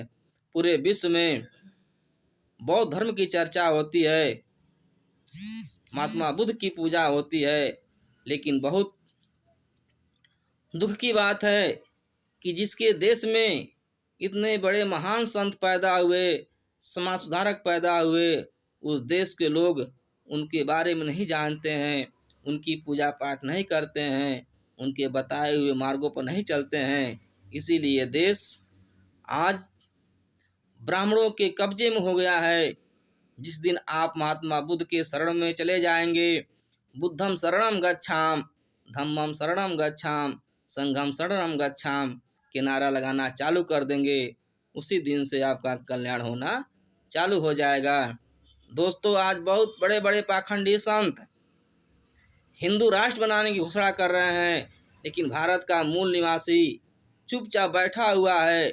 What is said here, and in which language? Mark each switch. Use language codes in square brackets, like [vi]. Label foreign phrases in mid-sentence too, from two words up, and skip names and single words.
[hi] पूरे विश्व में बौद्ध धर्म की चर्चा होती है, महात्मा बुद्ध की पूजा होती है, लेकिन बहुत दुख की बात है कि जिसके देश में इतने बड़े महान संत पैदा हुए, समाज सुधारक पैदा हुए, उस देश के लोग उनके बारे में नहीं जानते हैं, उनकी पूजा पाठ नहीं करते हैं, उनके बताए हुए मार्गों पर नहीं चलते हैं। इसीलिए देश आज ब्राह्मणों के कब्जे में हो गया है। जिस दिन आप महात्मा बुद्ध के शरण में चले जाएंगे, [pi] बुद्धम शरणम गच्छाम, धम्मम शरणम गच्छाम, संघम शरणम गच्छाम [hi] के नारा लगाना चालू कर देंगे, उसी दिन से आपका कल्याण होना चालू हो जाएगा। दोस्तों, आज बहुत बड़े बड़े पाखंडी संत हिंदू राष्ट्र बनाने की घोषणा कर रहे हैं, लेकिन भारत का मूल निवासी चुपचाप बैठा हुआ है।